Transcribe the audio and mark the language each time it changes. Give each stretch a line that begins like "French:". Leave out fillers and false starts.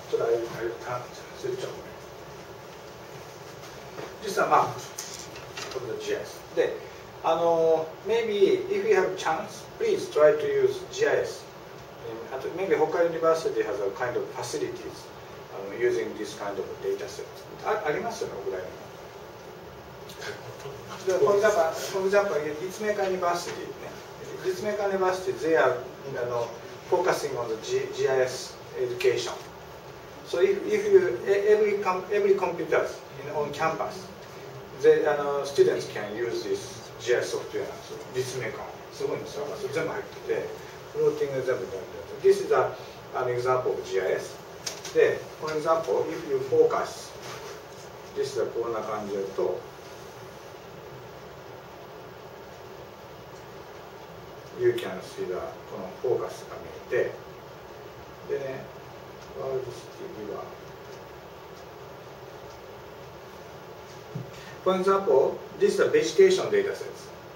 Japanese: ちょっとスイッチオンね。
English: This is a map of the GIS. で、maybe if you have chance, please try to use GIS. Maybe Hokkaido University has a kind of facilities using this kind of data set.
Japanese: ありますよね、ぐらいに。
English: For example, Ritsumeikan University, Ritsumeikan University, they are focusing on the GIS education. So if you every computer on campus, students can use this GIS software.
Japanese: So Ritsumeikan, すごいんですよ。全部入ってて、フローティング全部やってて。
English: This is an example of GIS. で、for example, if you focus, this is
Japanese: こんな感じだと。
English: You can see
Japanese: このフォーカスが見えて、でね、ワールドシティは、
English: For example, this is the vegetation data sets.